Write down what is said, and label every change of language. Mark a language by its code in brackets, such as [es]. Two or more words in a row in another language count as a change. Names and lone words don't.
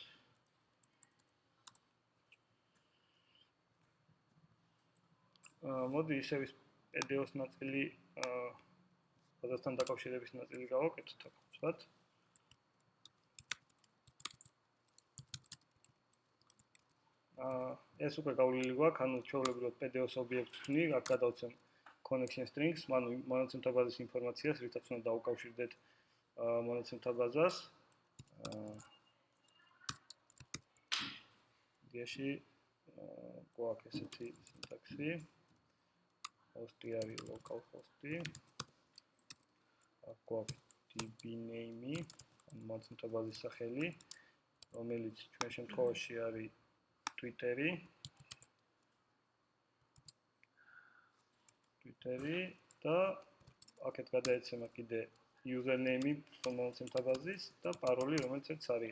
[ka] მოდი ისევ ის PDO-ს ნაწილი ბაზასთან დაკავშირების ნაწილი გავაკეთოთ აქ, ვთქვათ. ეს უკვე გავლილი გვაქვს, ანუ ჩვეულებრივად PDO-s ობიექტს ვქნი, აქ გადავცემ [en] connection strings, [ka] ანუ მონაცემთა ბაზის ინფორმაციას, რითაც უნდა დაუკავშირდეთ მონაცემთა ბაზას. დიაში გვაქვს ესეთი სინტაქსი. host-ი არის [en] local host- [ka] ი. აქ გვაქვს [en] db name- [ka] ი, მონაცემთა ბაზის სახელი, რომელიც ჩვენ შემთხვევაში არის Twitter-ი და აქეთ გადაეცემა კიდე username-ი მონაცემთა ბაზის და paroli, რომელიც არის.